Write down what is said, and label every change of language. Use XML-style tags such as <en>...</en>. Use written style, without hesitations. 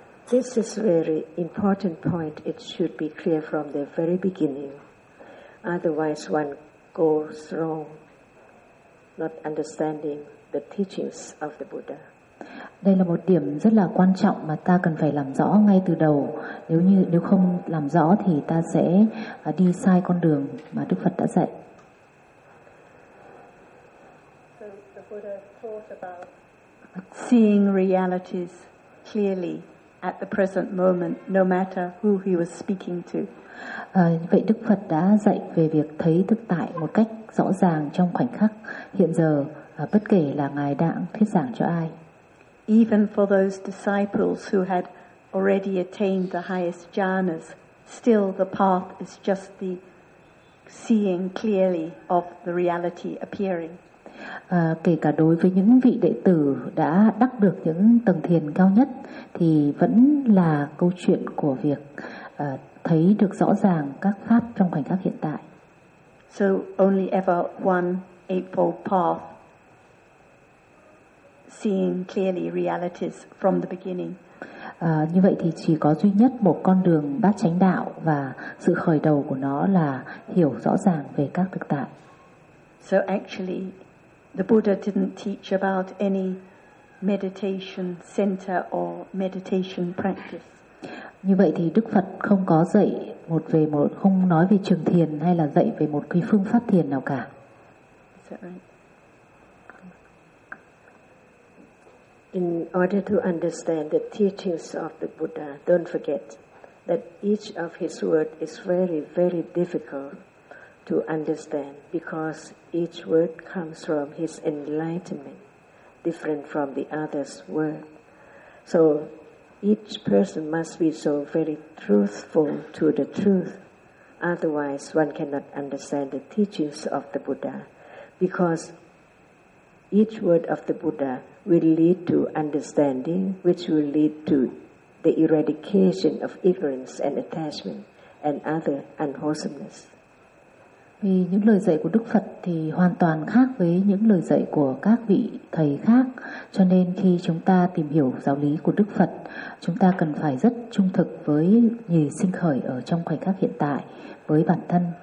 <en>This is a very important point. It should be clear from the very beginning. Otherwise, one goes wrong, not understanding the teachings of the Buddha.</en> <vi>Đây là một điểm rất là quan trọng mà ta cần phải làm rõ ngay từ đầu. Nếu không làm rõ thì ta sẽ đi sai con đường mà Đức Phật đã dạy.</vi> <en>So the Buddha taught about seeing realities clearly at the present moment, no matter who he was speaking to.</en> <vi>Vậy Đức Phật đã dạy về việc thấy thực tại một cách rõ ràng trong khoảnh khắc hiện giờ, bất kể là ngài đang thuyết giảng cho ai.</vi> <en>Even for those disciples who had already attained the highest jhanas, still the path is just the seeing clearly of the reality appearing.</en> <vi>Kể cả đối với những vị đệ tử đã đắc được những tầng thiền cao nhất thì vẫn là câu chuyện của việc thấy được rõ ràng các pháp trong khoảnh khắc hiện tại.</vi> <en>So only ever one eightfold path, seeing clearly realities from the beginning.</en> <vi>Như vậy thì chỉ có duy nhất một con đường bát chánh đạo và sự khởi đầu của nó là hiểu rõ ràng về các thực tại.</vi> <en>So actually the Buddha didn't teach about any meditation center or meditation practice.</en> <vi>Như vậy thì Đức Phật không có dạy một về một, không nói về trường thiền hay là dạy về một cái phương pháp thiền nào cả.</vi> <en>Is that right? In order to understand the teachings of the Buddha, don't forget that each of his words is very, very difficult to understand because each word comes from his enlightenment, different from the other's word. So each person must be so very truthful to the truth, otherwise one cannot understand the teachings of the Buddha, because each word of the Buddha will lead to understanding, which will lead to the eradication of ignorance and attachment and other unwholesomeness.</en> <vi>Vì những lời dạy của Đức Phật thì hoàn toàn khác với những lời dạy của các vị thầy khác. Cho nên khi chúng ta tìm hiểu giáo lý của Đức Phật, chúng ta cần phải rất trung thực với nhì sinh khởi ở trong khoảnh khắc hiện tại, với bản thân.</vi>